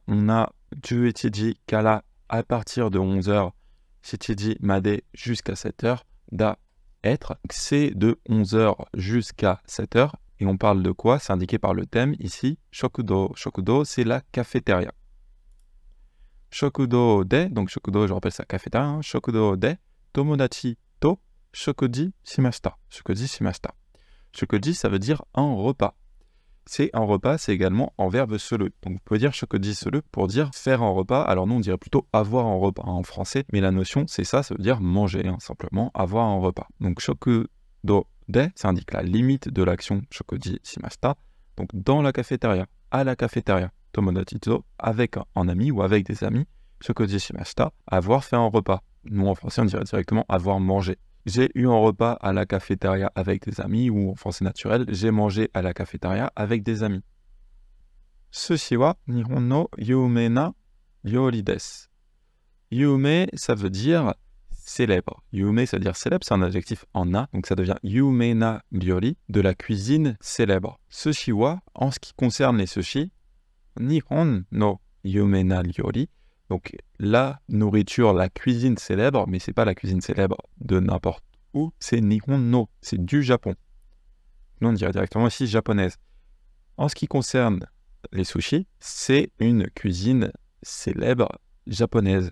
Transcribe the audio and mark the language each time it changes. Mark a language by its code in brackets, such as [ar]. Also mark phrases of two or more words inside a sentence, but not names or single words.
[fr] On a 11 kara à partir de 11h, 7 made jusqu'à 7h, da être. C'est de 11h jusqu'à 7h. Et on parle de quoi? C'est indiqué par le thème ici. Shokudo. Shokudo, c'est la cafétéria. [ja] 食堂で, [fr] donc Shokudo, je rappelle, c'est la cafétéria. [ja] Hein. 食堂で友達と食事しました. 食事しました. [fr] Shokuji, ça veut dire un repas. C'est un repas, c'est également en verbe suru. Donc vous pouvez dire [ja] 食事する [fr] pour dire faire un repas. Alors nous, on dirait plutôt avoir un repas en français. Mais la notion, c'est ça, ça veut dire manger, hein, simplement avoir un repas. Donc [ja] 食堂で, [fr] ça indique la limite de l'action [ja] 食事しました. [fr] Donc dans la cafétéria, à la cafétéria, [ja] 友達と, [fr] avec un ami ou avec des amis, [ja] 食事しました, [fr] avoir fait un repas. Nous en français, on dirait directement avoir mangé. J'ai eu un repas à la cafétéria avec des amis, ou en français naturel, j'ai mangé à la cafétéria avec des amis. [ja] 寿司は日本の夢な料理です. [fr] Yume, ça veut dire célèbre. Yume, ça veut dire célèbre, c'est un adjectif en na, donc ça devient [ja] 夢な料理, [fr] de la cuisine célèbre. [ja] 寿司は, [fr] en ce qui concerne les sushis, [ja] 日本の夢な料理, [fr] donc la nourriture, la cuisine célèbre, mais c'est pas la cuisine célèbre de n'importe où, c'est [ja] 日本の, [fr] c'est du Japon. Nous on dirait directement ici japonaise. En ce qui concerne les sushis, c'est une cuisine célèbre japonaise.